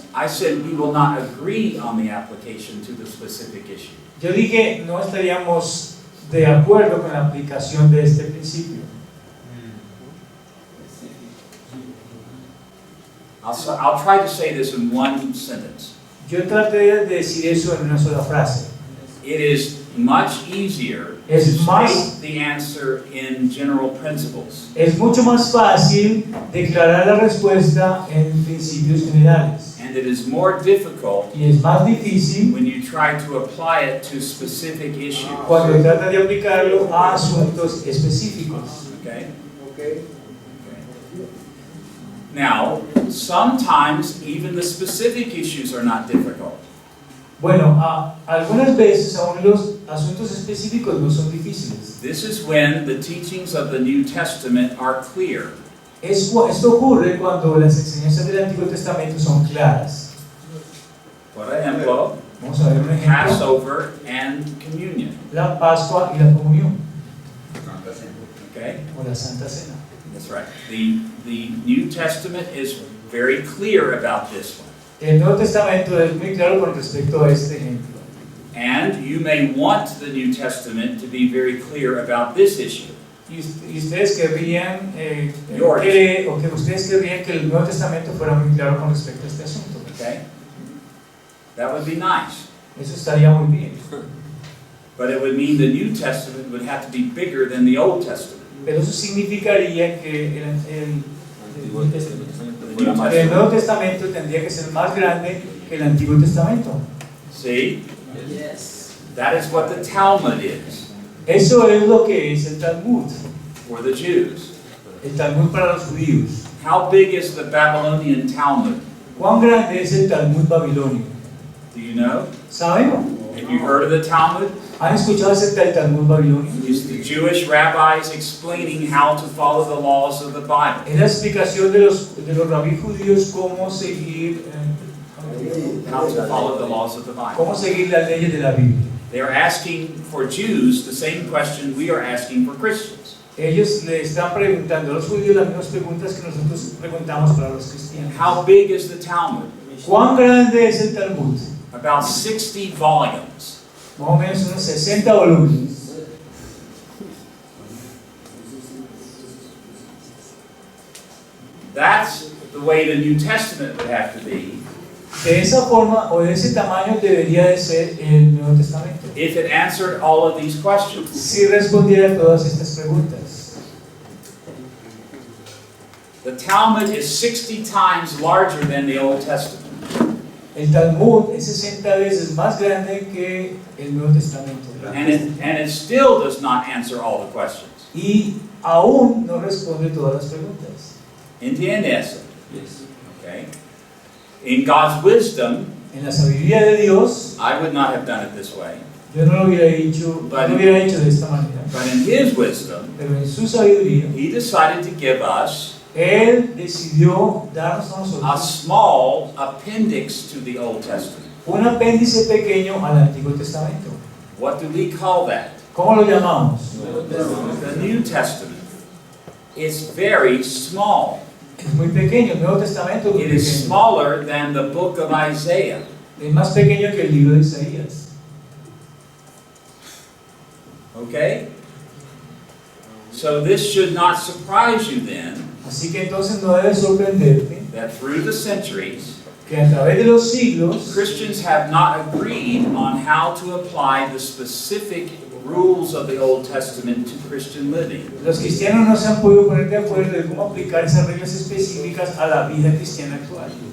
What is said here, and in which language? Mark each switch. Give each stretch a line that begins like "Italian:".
English: I said we will not agree on the application to the specific issue.
Spanish: Yo dije, no estaríamos de acuerdo con la aplicación de este principio.
English: I'll try to say this in one sentence.
Spanish: Yo traté de decir eso en una sola frase.
English: It is much easier to
Spanish: Es más-
English: state the answer in general principles
Spanish: Es mucho más fácil declarar la respuesta en principios generales.
English: and it is more difficult
Spanish: Y es más difícil
English: when you try to apply it to specific issues.
Spanish: cuando trata de aplicarlo a asuntos específicos.
English: Okay? Okay. Now, sometimes even the specific issues are not difficult.
Spanish: Bueno, algunas veces aún los asuntos específicos no son difíciles.
English: This is when the teachings of the New Testament are clear.
Spanish: Esto ocurre cuando las enseñanzas del Antiguo Testamento son claras. Por ejemplo, Vamos a ver un ejemplo.
English: Passover and communion.
Spanish: La Pascua y la Comunión,
English: Okay?
Spanish: o la Santa Cena.
English: That's right. The New Testament is very clear about this one.
Spanish: El Nuevo Testamento es muy claro con respecto a este ejemplo.
English: And you may want the New Testament to be very clear about this issue.
Spanish: y ustedes querrían
English: Yours.
Spanish: o que ustedes querrían que el Nuevo Testamento fuera muy claro con respecto a este asunto.
English: Okay? That would be nice.
Spanish: Eso estaría muy bien.
English: But it would mean the New Testament would have to be bigger than the Old Testament.
Spanish: Pero eso significaría que el fuera El Nuevo Testamento tendría que ser más grande que el Antiguo Testamento.
English: See? That is what the Talmud is
Spanish: Eso es lo que es el Talmud.
English: for the Jews.
Spanish: El Talmud para los judíos.
English: How big is the Babylonian Talmud?
Spanish: ¿Cuán grande es el Talmud babilonio?
English: Do you know?
Spanish: ¿Saben?
English: Have you heard of the Talmud?
Spanish: ¿Han escuchado acerca del Talmud babilonio?
English: It's the Jewish rabbis explaining how to follow the laws of the Bible.
Spanish: Es la explicación de los rabí judíos cómo seguir
English: How to follow the laws of the Bible.
Spanish: cómo seguir las leyes de la Biblia.
English: They are asking for Jews the same question we are asking for Christians.
Spanish: Ellos le están preguntando a los judíos las mismas preguntas que nosotros preguntamos para los cristianos.
English: How big is the Talmud?
Spanish: ¿Cuán grande es el Talmud?
English: About 60 volumes.
Spanish: Más o menos unos 60 volúmenes.
English: That's the way the New Testament would have to be
Spanish: De esa forma o de ese tamaño debería de ser el Nuevo Testamento.
English: if it answered all of these questions.
Spanish: Si respondiera a todas estas preguntas.
English: The Talmud is 60 times larger than the Old Testament.
Spanish: El Talmud es 60 veces más grande que el Nuevo Testamento.
English: And it still does not answer all the questions.
Spanish: Y aún no responde todas las preguntas. ¿Entiende eso?
English: Yes. Okay. In God's wisdom,
Spanish: En la sabiduría de Dios,
English: I would not have done it this way.
Spanish: yo no lo hubiera hecho, de esta manera.
English: But in His wisdom,
Spanish: Pero en su sabiduría,
English: He decided to give us
Spanish: Él decidió darnos a
English: a
Spanish: nosotros
English: small appendix to the Old Testament.
Spanish: un apéndice pequeño al Antiguo Testamento.
English: What do we call that?
Spanish: ¿Cómo lo llamamos?
English: The New Testament. It's very small.
Spanish: Es muy pequeño, el Nuevo Testamento es muy
English: It is
Spanish: pequeño.
English: smaller than the book of Isaiah.
Spanish: Es más pequeño que el libro de Isaías.
English: Okay? So this should not surprise you then
Spanish: Así que entonces no debe sorprenderte
English: that through the centuries,
Spanish: que a través de los siglos
English: Christians have not agreed on how to apply the specific rules of the Old Testament to Christian living.
Spanish: los cristianos no se han podido poner de acuerdo de cómo aplicar esas reglas específicas a la vida cristiana actual.